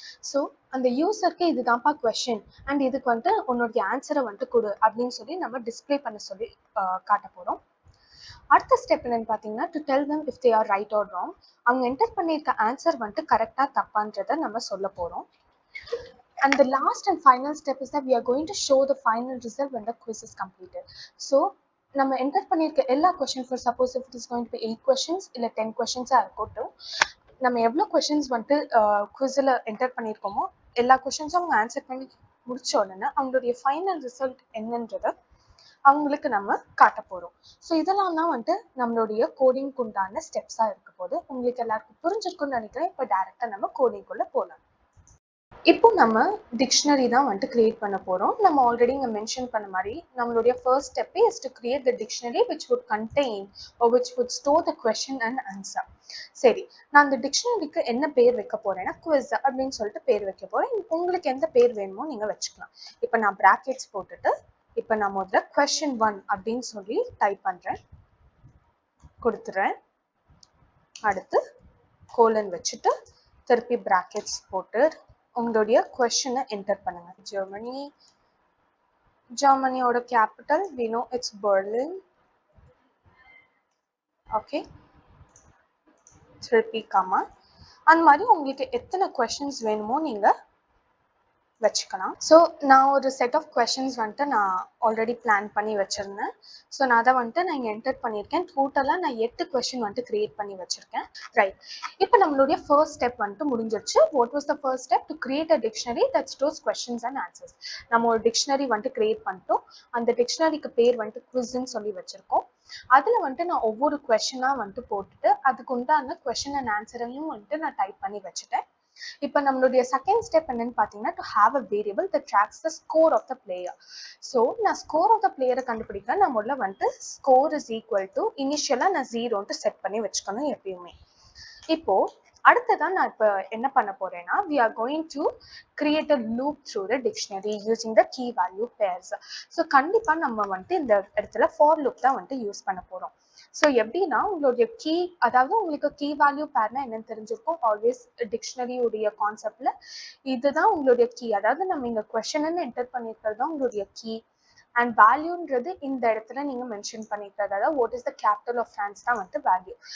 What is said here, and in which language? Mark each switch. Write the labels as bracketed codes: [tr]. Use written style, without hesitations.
[ta] So அந்த யூசருக்கு இதுதான்ப்பா question and இதுக்கு வந்துட்டு உன்னுடைய ஆன்சரை வந்துட்டு கொடு அப்படின்னு சொல்லி நம்ம டிஸ்பிளே பண்ண சொல்லி காட்ட போகிறோம். அடுத்த ஸ்டெப் என்னன்னு பார்த்தீங்கன்னா, [en] To tell them if they are right or wrong. [ta] அவங்க என்டர் பண்ணியிருக்க ஆன்சர் வந்துட்டு கரெக்டாக தப்பான்றதை நம்ம சொல்ல போகிறோம். [en] And the last and final step is that we are going to show the final result when the quiz is completed. [ta] So நம்ம enter பண்ணியிருக்க எல்லா question, [en] for suppose if it is going to be 8 questions [ta] இல்லை 10 கொஸ்டின்ஸாக இருக்கட்டும், நம்ம எவ்வளோ questions வந்துட்டு குவிஸில் enter பண்ணியிருக்கோமோ எல்லா கொஸ்டின்ஸும் அவங்க ஆன்சர் பண்ணி முடிச்ச உடனே அவங்களுடைய ஃபைனல் ரிசல்ட் என்னன்றதை அவங்களுக்கு நம்ம காட்ட போகிறோம். ஸோ இதெல்லாம் தான் வந்துட்டு நம்மளுடைய கோடிங்க்கு உண்டான ஸ்டெப்ஸாக இருக்க போது. உங்களுக்கு எல்லாருக்கும் புரிஞ்சிருக்குன்னு நினைக்கிறேன். இப்போ டேரெக்டாக நம்ம கோடிங்குள்ளே போகலாம். இப்போ நம்ம டிக்ஷனரி தான் வந்துட்டு கிரியேட் பண்ண போகிறோம். நம்ம ஆல்ரெடி இங்கே மென்ஷன் பண்ண மாதிரி நம்மளுடைய first ஸ்டெப்பே [en] Is to create the dictionary which would contain which would store the question and answer. [ta] சரி, நான் அந்த டிக்ஷனரிக்கு என்ன பேர் வைக்க போகிறேன்னா குவிஸ் அப்படின்னு சொல்லிட்டு பேர் வைக்க போகிறேன். உங்களுக்கு எந்த பேர் வேணுமோ நீங்கள் வச்சுக்கலாம். இப்போ நான் ப்ராக்கெட்ஸ் போட்டுட்டு இப்போ நான் முதல்ல question 1 அப்படின்னு சொல்லி டைப் பண்ணுறேன், கொடுத்துட்றேன். அடுத்து கோலன் வச்சுட்டு திருப்பி ப்ராக்கெட்ஸ் போட்டு உங்களுடைய கொஸ்டினை என்டர் பண்ணுங்க. ஜெர்மனியோட capital [en] we know it's Berlin. [ta] Okay, திருப்பி கமா. அந்த மாதிரி உங்களுக்கு எத்தனை கொஸ்டின்ஸ் வேணுமோ நீங்கள் வச்சுக்கலாம். ஸோ நான் ஒரு செட் ஆஃப் கொஸ்டின்ஸ் வந்துட்டு நான் ஆல்ரெடி பிளான் பண்ணி வச்சுருந்தேன். ஸோ நான் அதை வந்துட்டு நான் இங்கே என்டர் பண்ணியிருக்கேன். டோட்டலாக நான் 8 கொஸ்டின் வந்துட்டு கிரியேட் பண்ணி வச்சுருக்கேன். ரைட், இப்போ நம்மளுடைய ஃபர்ஸ்ட் ஸ்டெப் வந்துட்டு முடிஞ்சிருச்சு. [en] What was the first step? To create a dictionary that stores questions and answers. [ta] நம்ம ஒரு டிக்ஷனரி வந்துட்டு கிரியேட் பண்ணிட்டோம். அந்த டிக்ஷனரிக்கு பேர் வந்துட்டு குவிஸ்ன்னு சொல்லி வச்சுருக்கோம். அதில் வந்துட்டு நான் ஒவ்வொரு கொஸ்டினாக வந்துட்டு போட்டுட்டு அதுக்கு உண்டான கொஸ்டின் அண்ட் ஆன்சரையும் வந்துட்டு நான் டைப் பண்ணி வச்சுட்டேன். இப்போ நம்மளுடைய செகண்ட் ஸ்டெப் என்னன்னு பார்த்தீங்கன்னா, [en] To have a variable that tracks the score of the player. [ta] So நான் ஸ்கோர் ஆஃப் த பிளேயரை கண்டுபிடிக்க நான் முதல்ல வந்துட்டு ஸ்கோர் இஸ் ஈக்குவல் டு இனிஷியலாக நான் 0ன்ட்டு செட் பண்ணி வச்சுக்கணும் எப்பயுமே. இப்போ அடுத்ததான் நான் இப்போ என்ன பண்ண போறேன்னா, [en] we are going to create a loop through the dictionary using the key value pairs. [ta] So கண்டிப்பாக நம்ம வந்துட்டு இந்த இடத்துல ஃபார் லூப் தான் வந்துட்டு யூஸ் பண்ண போகிறோம். ஸோ எப்படின்னா, உங்களுடைய கீ, அதாவது உங்களுக்கு கீ வேல்யூ பேர்னா என்னன்னு தெரிஞ்சிருக்கும். ஆல்வேஸ் டிக்ஷனரியுடைய கான்செப்ட்ல இதுதான் உங்களுடைய கீ. அதாவது நம்ம இங்கே கொஸ்டின்னு என்டர் பண்ணியிருக்கிறது தான் உங்களுடைய கீ. அண்ட் வேல்யூன்றது இந்த இடத்துல நீங்க மென்ஷன் பண்ணிக்கிறது, அதாவது [en] what is the capital of France [ta] தான் வந்துட்டு வேல்யூ.